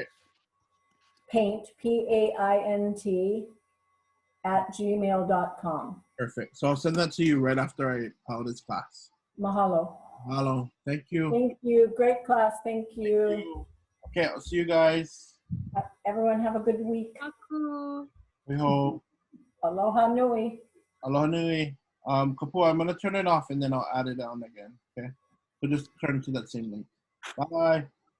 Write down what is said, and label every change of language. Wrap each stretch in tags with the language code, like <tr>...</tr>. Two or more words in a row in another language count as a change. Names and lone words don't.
<en>Paint, P-A-I-N-T, @gmail.com. Perfect. So I'll send that to you right after I out this class. Mahalo. Mahalo. Thank you. Thank you. Great class. Thank you. Okay, I'll see you guys. Everyone have a good week. Waihoʻoluʻu.</en> <haw>Aloha nui. Aloha nui.</haw> <en>Kapua, I'm gonna turn it off and then I'll add it on again. Okay. So just turn to that same link. Bye.</en>